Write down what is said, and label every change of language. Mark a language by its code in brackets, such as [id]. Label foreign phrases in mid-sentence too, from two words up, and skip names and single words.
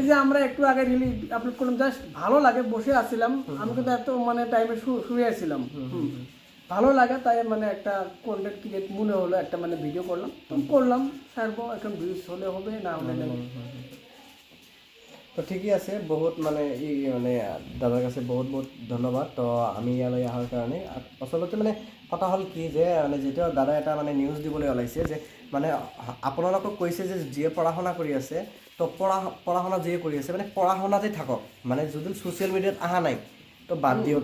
[bn] এই যে আমরা একটু আগে রিলি আপলোড করলাম, জাস্ট ভালো লাগে, বসে আছিলাম আমি, কিন্তু এত মানে টাইমে শুয়ে আছিলাম, ভালো লাগে তাই মানে একটা [en] content create [bn] মনে হলো, একটা মানে ভিডিও করলাম, তো করলাম, ছাড়বো, এখন ভিউজ হলে হবে, না হলে নেই। [as] তো ঠিকই আছে, বহুত মানে এই মানে দাদাৰ কাছে বহুত বহুত ধন্যবাদ। তো আমি ইয়ালৈ অহাৰ কাৰণে আচলতে মানে কথা হ'ল কি যে মানে যেতিয়া দাদা এটা মানে নিউজ দিবলৈ ওলাইছে যে মানে আপোনালোকক কৈছে যে যিয়ে পঢ়া শুনা কৰি আছে, তো পঢ়া শুনা যিয়ে কৰি আছে মানে পঢ়া শুনাতে থাকক, মানে যদি [en] social media-ত [as] অহা নাই তো বাদ দিয়ক।